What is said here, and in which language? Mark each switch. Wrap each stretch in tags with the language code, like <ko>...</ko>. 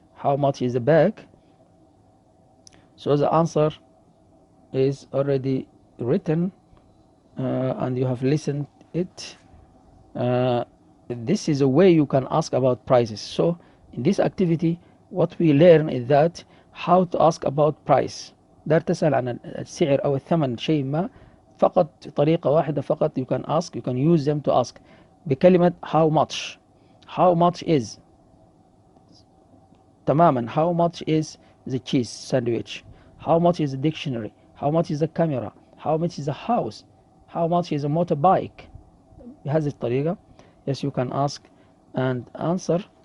<en>How much is the bag? So the answer is already written and you have listened it. This is a way you can ask about prices. So in this activity what we learn is that how to ask about price.</en> <ar>دار تسأل عن السعر أو الثمن شيء ما، فقط طريقة واحدة فقط</ar> <en>you can ask, you can use them to ask</en> <ar>بكلمة</ar> <en>how much. How much is تماما. How much is the cheese sandwich? How much is the dictionary? How much is the camera? How much is the house? How much is a motorbike?</en> <ar>بهذه الطريقة</ar> <en>yes you can ask and answer.</en>